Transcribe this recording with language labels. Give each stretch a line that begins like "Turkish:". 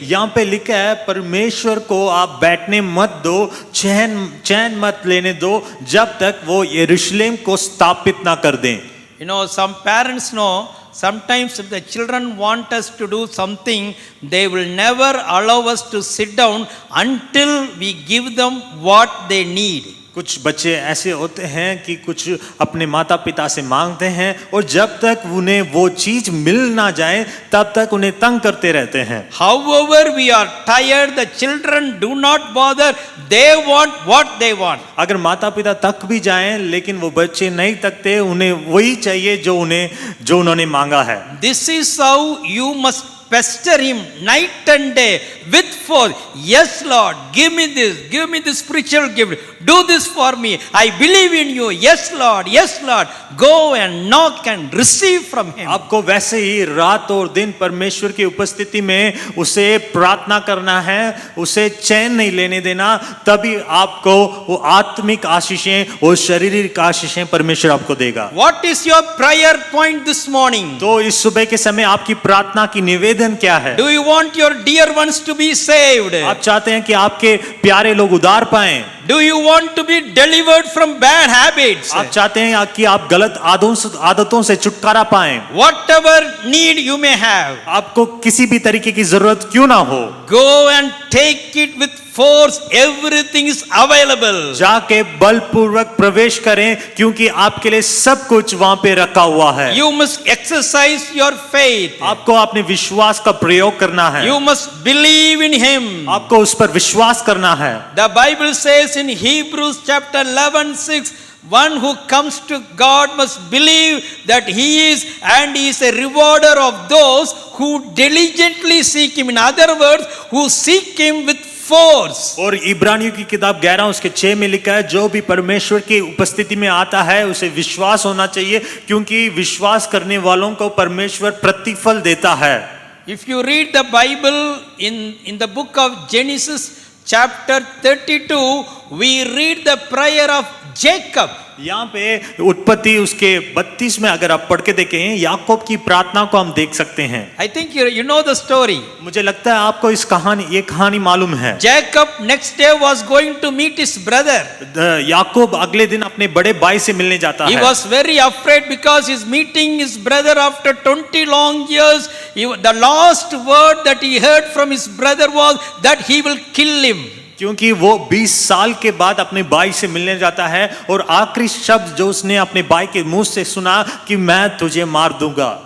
Hindi: यहाँ पे लिखा है, परमेश्वर को आप बैठने मत दो, चैन मत लेने दो जब तक वो यरूशलेम को स्थापित ना कर दें।
English: You know, some parents know, sometimes if the children want us to do something, they will never allow us to sit down until we give them what they need.
Hindi: कुछ बच्चे ऐसे होते हैं कि कुछ अपने माता पिता से मांगते हैं और जब तक उन्हें वो चीज मिल ना जाए तब तक उन्हें तंग करते रहते हैं।
English: However we are tired, the children do not bother, they want what they want.
Hindi: अगर माता पिता तक भी जाएं लेकिन वो बच्चे नहीं तकते, उन्हें वही चाहिए जो उन्होंने मांगा है।
English: This is how you must pester him night and day with force. Yes, Lord, give me this spiritual gift. Do this for me. I believe in you. Yes, Lord. Go and knock and receive from him.
Hindi: आपको वैसे ही रात और दिन परमेश्वर की उपस्थिति में उसे प्रार्थना करना है, उसे चैन नहीं लेने देना, तभी आपको वो आत्मिक आशीषें और शारीरिक आशीषें परमेश्वर आपको देगा।
English: What is your prayer point this morning?
Hindi: तो इस सुबह के समय आपकी प्रार्थना की निवेदन क्या है?
English: Do you want your dear ones to be saved?
Hindi: आप चाहते हैं कि आपके प्यारे लोग उद्धार पाएं?
English: Do you want to be delivered from bad habits?
Hindi: आप चाहते हैं कि आप गलत आदतों से छुटकारा पाएं?
English: Whatever need you may have,
Hindi: आपको किसी भी तरीके की जरूरत क्यों ना हो,
English: go and take it with force. Everything is available.
Hindi: जाके बलपूर्वक प्रवेश करें, क्योंकि आपके लिए सब कुछ वहां पे रखा हुआ है।
English: You must exercise your faith.
Hindi: आपको अपने विश्वास का प्रयोग करना है।
English: You must believe in him.
Hindi: आपको उस पर विश्वास करना है।
English: The Bible says in Hebrews chapter 11:6, one who comes to God must believe that He is, and He is a rewarder of those who diligently seek Him. In other words, who seek Him with force.
Hindi: और इब्रानियों की किताब 11 उसके 6 में लिखा है, जो भी परमेश्वर की उपस्थिति में आता है उसे विश्वास होना चाहिए, क्योंकि विश्वास करने वालों को परमेश्वर प्रतिफल देता है।
English: If you read the Bible in the book of Genesis chapter 32, we read the prayer of Jacob.
Hindi: यहाँ पे उत्पत्ति उसके 32 में अगर आप पढ़ के देखें, याकूब की प्रार्थना को हम देख सकते हैं।
English: I think you know the story.
Hindi: मुझे लगता है आपको ये कहानी मालूम है।
English: Jacob next day was going to meet his brother.
Hindi: याकूब अगले दिन अपने बड़े भाई से मिलने जाता
English: He
Hindi: है।
English: was very afraid because he's meeting his brother after 20 long years. The last word that he heard from his brother was that he will kill him.
Hindi: क्योंकि वो 20 साल के बाद अपने भाई से मिलने जाता है और आखिरी शब्द जो उसने अपने भाई के मुंह से सुना कि मैं तुझे मार दूंगा।